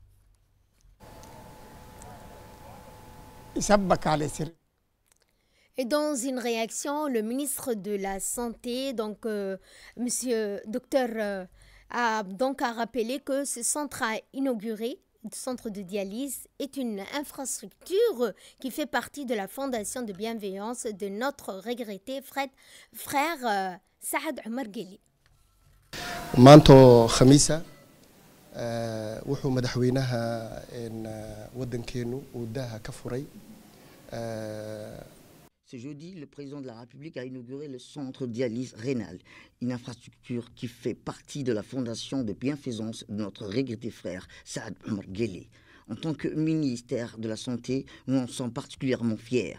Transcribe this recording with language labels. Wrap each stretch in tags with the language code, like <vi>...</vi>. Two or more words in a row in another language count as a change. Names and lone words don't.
<fr>Et dans une réaction, le ministre de la Santé, donc monsieur docteur a rappelé que ce centre à inaugurer, le centre de dialyse, est une infrastructure qui fait partie de la fondation de bienveillance de notre regretté frère Saad Omar Guelleh.</fr> <so>maanto khamiisa wuxuu madaxweynaha wadankeenu uu daaha ka furay.</so> <fr>Ce jeudi, le président de la République a inauguré le centre de dialyse rénale, une infrastructure qui fait partie de la fondation de bienfaisance de notre regretté frère Saad Omar Guelleh. En tant que ministère de la Santé, nous en sommes particulièrement fiers.</fr>